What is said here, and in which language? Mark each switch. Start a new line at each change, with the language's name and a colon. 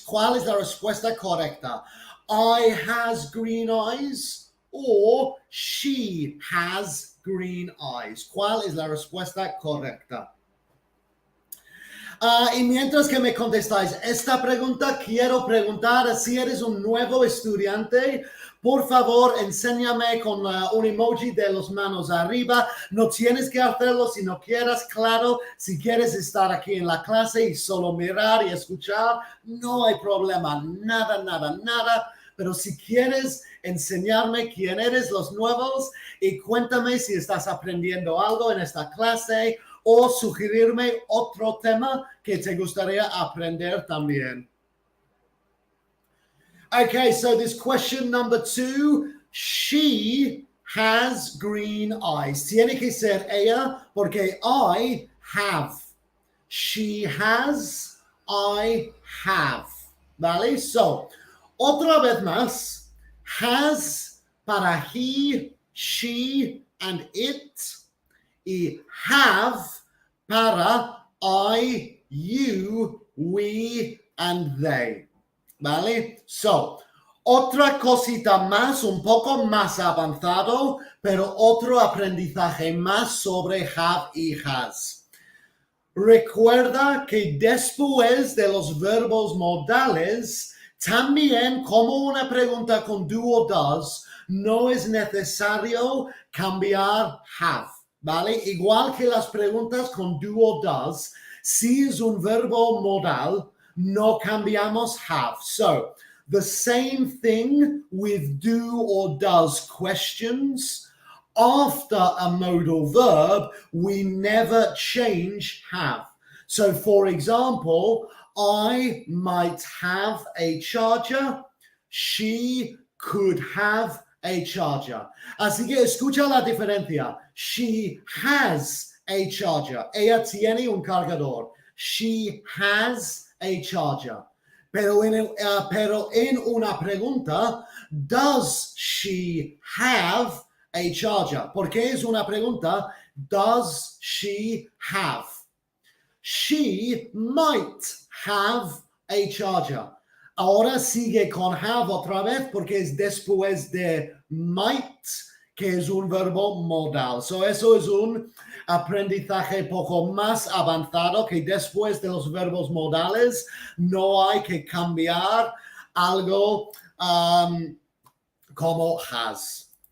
Spanish: ¿Cuál es la respuesta correcta?
English: I has green eyes or she has green eyes.
Spanish: ¿Cuál es la respuesta correcta? Y mientras que me contestáis esta pregunta, quiero preguntar si eres un nuevo estudiante. Por favor, enséñame con un emoji de las manos arriba. No tienes que hacerlo si no quieras. Claro, si quieres estar aquí en la clase y solo mirar y escuchar, no hay problema. Nada. Pero si quieres enseñarme quién eres, los nuevos, y cuéntame si estás aprendiendo algo en esta clase o sugerirme otro tema que te gustaría aprender también.
English: Okay, so this question number 2, she has green eyes.
Spanish: Tiene que ser ella porque I have.
English: She has, I have.
Spanish: ¿Vale? So, otra vez más, has para he, she, and it. Y have para I, you, we, and they. ¿Vale? So, otra cosita más, un poco más avanzado, pero otro aprendizaje más sobre have y has. Recuerda que después de los verbos modales, también como una pregunta con do o does, no es necesario cambiar have, ¿vale? Igual que las preguntas con do o does, si es un verbo modal, no cambiamos have.
English: So, the same thing with do or does questions. After a modal verb, we never change have. So, for example, I might have a charger. She could have a charger.
Spanish: Así que escucha la diferencia.
English: She has a charger.
Spanish: Ella tiene un cargador.
English: She has a charger.
Spanish: Pero en una pregunta,
English: does she have a charger?
Spanish: Porque es una pregunta.
English: Does she have? She might have a charger.
Spanish: Ahora sigue con have otra vez porque es después de might, que es un verbo modal. So eso es un aprendizaje poco más avanzado, que después de los verbos modales no hay que cambiar algo como has.